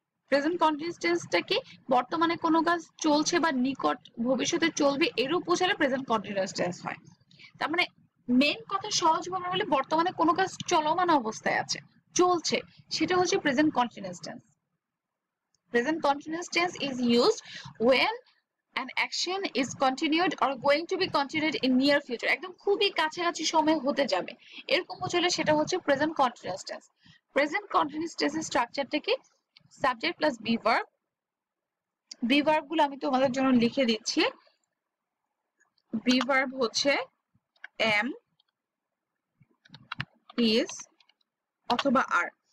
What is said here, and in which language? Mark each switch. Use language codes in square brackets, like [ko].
[bn] Present continuous টেন্সটা কি? বর্তমানে কোনো কাজ চলছে বা নিকট ভবিষ্যতে চলবে এরূপ বোঝালে প্রেজেন্ট কন্টিনিউয়াস টেন্স হয়। তার মানে মেইন কথা সহজভাবে বলে বর্তমানে কোনো কাজ চলমান অবস্থায় আছে, চলছে, সেটা হচ্ছে present continuous tense. [en] Present continuous tense is used when an action is continued or going to be continued in near future, [bn] একদম খুবই কাছাকাছি সময় হতে যাবে এরকম বোঝালে সেটা হচ্ছে present continuous tense. Present continuous টেন্সের স্ট্রাকচারটা কি? Subject plus be verb. Be verb গুলো আমি তোমাদের জন্য লিখে দিচ্ছি। বি ভার্ব হচ্ছে এম, ইজ অথবা আর।